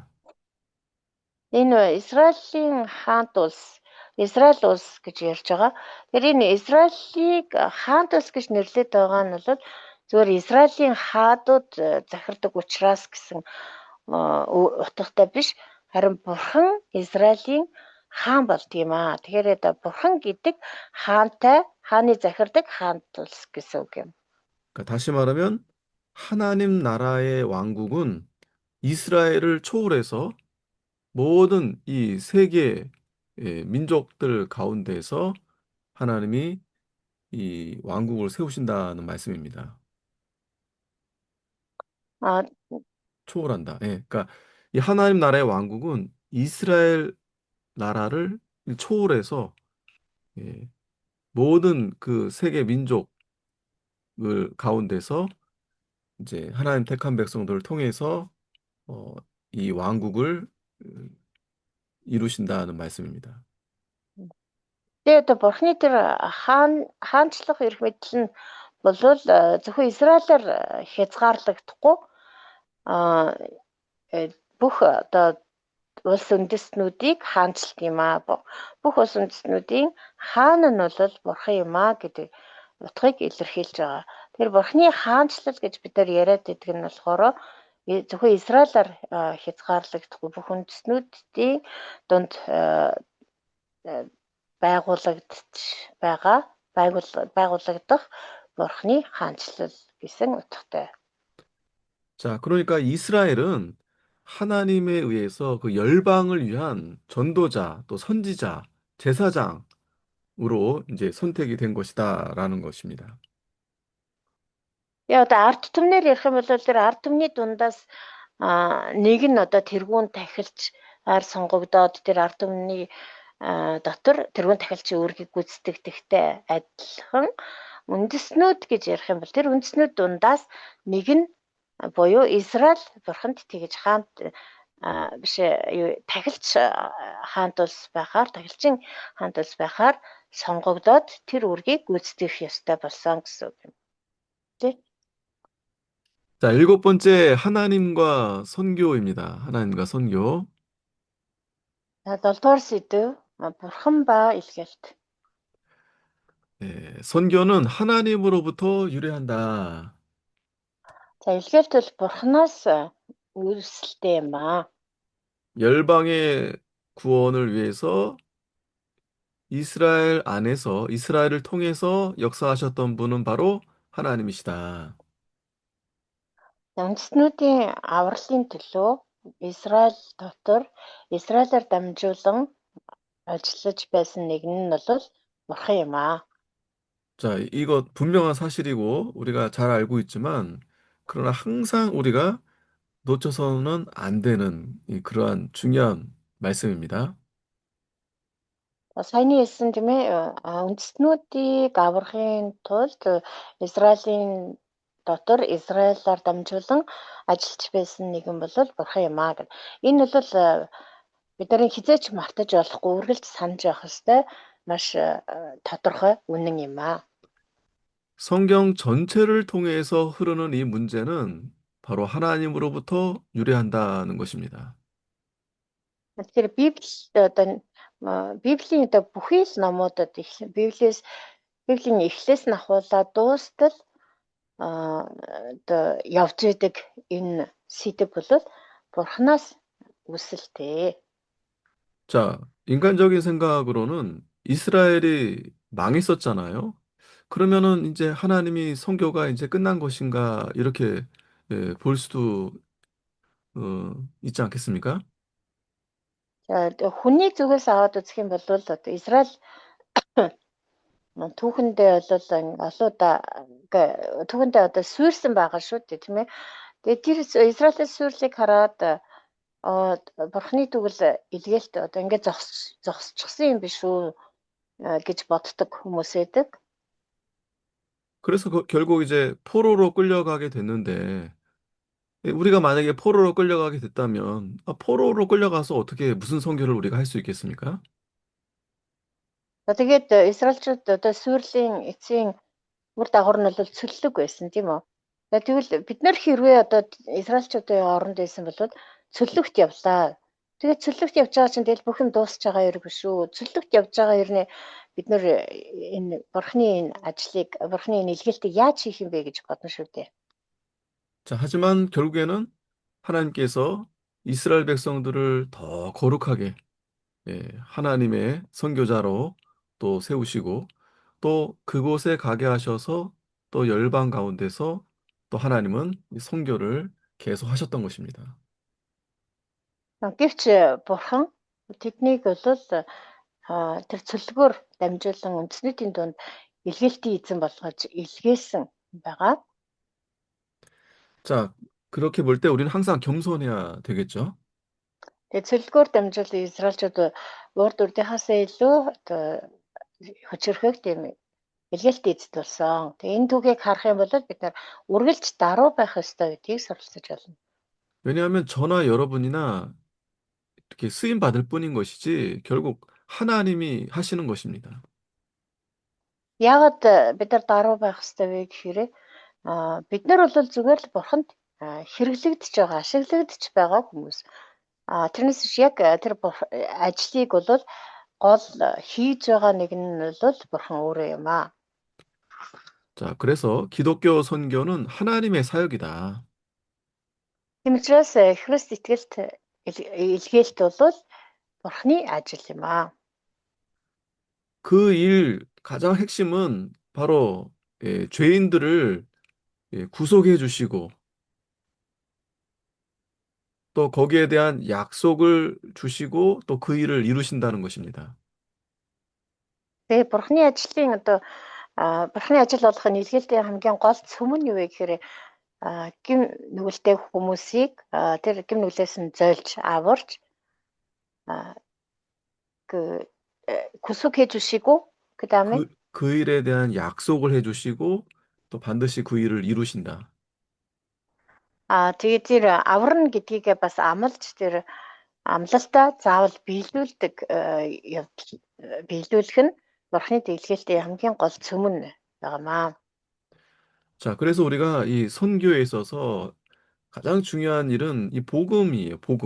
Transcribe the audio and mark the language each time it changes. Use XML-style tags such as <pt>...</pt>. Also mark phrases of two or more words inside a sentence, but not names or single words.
<mn>Энэ Израилийн хаант улс, Израиль улс гэж ярьж байгаа. Тэр энэ Израилийг хаант улс гэж нэрлэдэг байгаа нь бол зөвхөн Израилийн хаадууд захирдаг учраас гэсэн утгатай биш, харин Бурхан Израилийн хаан болдгийм аа. Тэгэхээр одоо Бурхан гэдэг хааны захирдаг хаант улс гэсэн үг юм.</mn> <ko>그러니까 다시 말하면 하나님 나라의 왕국은 이스라엘을 초월해서 모든 이 세계 민족들 가운데서 하나님이 이 왕국을 세우신다는 말씀입니다. 아, 초월한다. 예, 그러니까 이 하나님 나라의 왕국은 이스라엘 나라를 초월해서 예, 모든 그 세계 민족을 가운데서 이제 하나님 택한 백성들을 통해서 어, 이 왕국을 이루신다는 말씀입니다.</ko> <mn>тэгээд одоо Бурхны тэр хаанчлах эрх мэдэл нь бол зөвхөн Израилаар хязгаарлагдахгүй бүх одоо улс үндэстнүүдийг хаанчилт юм аа. Бүх улс үндэстнүүдийн хаан нь бол Бурхан юм аа гэдэг утгыг илэрхийлж байгаа. Тэгэхээр Бурхны хаанчлал гэж бид нар яриад байдаг нь болохоор зөвхөн Израилаар хязгаарлагдахгүй бүх үндэстнүүдийн дунд байгуулагдах Бурхны хаанчлал гэсэн утгатай.</mn> <ko>자, 그러니까 이스라엘은 하나님에 의해서 그 열방을 위한 전도자, 또 선지자, 제사장으로 이제 선택이 된 것이다라는 것입니다.</ko> <mn>Яа одоо ард түмнэр ярих юм бол тэр ард түмний дундаас нэг нь одоо тэргүүн тахилч сонгогдоод тэр ард түмний дотор тэргүүн тахилчийн үүргийг гүйцэтгэдэгтэй адилхан үндэснүүд гэж ярих юм бол тэр үндэснүүд дундаас нэг нь буюу Израиль бурханд тэгж хаант биш тахилч хаант улс байхаар тахилчин хаант улс байхаар сонгогдоод тэр үүргийг гүйцэтгэх ёстой болсон гэсэн үг юм. Тэ?</mn> <ko>자, 일곱 번째 하나님과 선교입니다. 하나님과 선교.</ko> <mn>За 7-р сэдв бурхан ба илгээлт.</mn> <ko>선교는 하나님으로부터 유래한다.</ko> <mn>За илгээлт бол бурханаас үүсэлтэй юм ба.</mn> <ko>열방의 구원을 위해서 이스라엘 안에서 이스라엘을 통해서 역사하셨던 분은 바로 하나님이시다.</ko> <mn>Үндэстнүүдийн авралын төлөө Израиль дотор Израилаар дамжуулан ажиллаж байсан нэгэн нь бол бурхан юм аа.</mn> <ko>자, 이거 분명한 사실이고 우리가 잘 알고 있지만 그러나 항상 우리가 놓쳐서는 안 되는 그러한 중요한 말씀입니다.</ko> <mn>Саяны хэлсэн тийм ээ үндэстнүүдийг аврахын тулд Израилийн дотор Израилаар дамжуулан ажиллаж байсан нэгэн бол бурхан юм аа гэв. Энэ бол бидний хизээч мартаж болохгүй үргэлж санаж явах ёстой маш тодорхой үнэн юм аа.</mn> <ko>성경 전체를 통해서 흐르는 이 문제는 바로 하나님으로부터 유래한다는 것입니다.</ko> <mn>Тэгэхээр Библийн одоо бүхий л номуудад Библийн эхлээс нь ахуулаад дуустал одоо явж идэг энэ сэдэв бол бурхнаас үсэлтэй.</mn> <ko>자, 인간적인 생각으로는 이스라엘이 망했었잖아요. 그러면은 이제 하나님이 선교가 이제 끝난 것인가 이렇게 볼 수도 있지 않겠습니까?</ko> <mn>За хүний зүгээс аваад үзэх юм бол одоо Израиль түүхэндээ бол олоода түүхэндээ одоо суурьсан байгаа шүү дээ тийм ээ. Тэгээд тэр Израилийн суурьлыг хараад бурхны тэгвэл илгээлт одоо ингээд зогсчихсан юм биш үү гэж боддог хүмүүс байдаг.</mn> <ko>그래서 결국 이제 포로로 끌려가게 됐는데 우리가 만약에 포로로 끌려가게 됐다면 포로로 끌려가서 어떻게 무슨 선교를 우리가 할 수 있겠습니까?</ko> <mn>За тэгээд Израильчууд одоо суурьлийн эцсийн үр дагавар нь бол цөллөг байсан тийм үү. За тэгвэл бид нар хэрвээ одоо Израильчуудын оронд байсан бол цөллөгт явлаа. Тэгээд цөллөгт явж байгаа чинь тэгэл бүх юм дуусч байгаа хэрэг биш үү? Цөллөгт явж байгаа хэрнээ бид нар энэ бурхны энэ ажлыг бурхны энэ илгээлтийг яаж хийх юм бэ гэж бодно шүү дээ.</mn> <ko>자, 하지만 결국에는 하나님께서 이스라엘 백성들을 더 거룩하게 하나님의 선교자로 또 세우시고 또 그곳에 가게 하셔서 또 열방 가운데서 또 하나님은 이 선교를 계속 하셨던 것입니다.</ko> <mn>Гэвч бурхан тэднийг бол тэр цөлгөөр дамжуулан үндэснүүдийн дунд илгээлтийн эзэн болгож илгээсэн байгаа.</mn> <ko>자, 그렇게 볼 때 우리는 항상 겸손해야 되겠죠.</ko> <mn>Тэгээд цөлгөөр дамжуулан Израильчууд урд урдынхаасаа илүү одоо хүчрхэг тийм илгээлтийн эзэд болсон. Тэгээд энэ түүхийг харах юм бол бид нар үргэлж даруй байх ёстой гэдгийг суралцаж байна.</mn> <ko>왜냐하면 저나 여러분이나 이렇게 쓰임 받을 뿐인 것이지 결국 하나님이 하시는 것입니다.</ko> <mn>Яагаад бид нар даруй байх ёстой вэ гэхээр бид нар бол зүгээр л бурханд хэрэглэгдэж байгаа, ашиглагдж байгаа хүмүүс. Тэрнээс биш яг тэр ажлыг бол гол хийж байгаа нэг нь бол бурхан өөрөө юм аа.</mn> <ko>자, 그래서 기독교 선교는 하나님의 사역이다.</ko> <mn>Тийм учраас Христ итгэлт илгээлт бол бурханы ажил юм аа.</mn> <ko>그 일 가장 핵심은 바로 죄인들을 구속해 주시고 또 거기에 대한 약속을 주시고 또 그 일을 이루신다는 것입니다.</ko> <mn>Тэгээ бурханы ажлын одоо бурханы ажил болгохын илгээлтийн хамгийн гол цөм нь юу вэ гэхээр гим нүгэлтэй хүмүүсийг тэр гим нүглээс нь зөөлж аварч</mn> <ko>그 구속해 주시고 그다음에 그 일에 대한 약속을 해 주시고 또 반드시 그 일을 이루신다.</ko> <mn>тэгээд тэр аварна гэдгийг бас амлаж тэр амлалтаа заавал биелүүлэх нь бурхны дэглэлтийн хамгийн гол цөм нь байгаамаа.</mn> <ko>자, 그래서 우리가 이 선교에 있어서 가장 중요한 일은 이 복음이에요, 복음.</ko>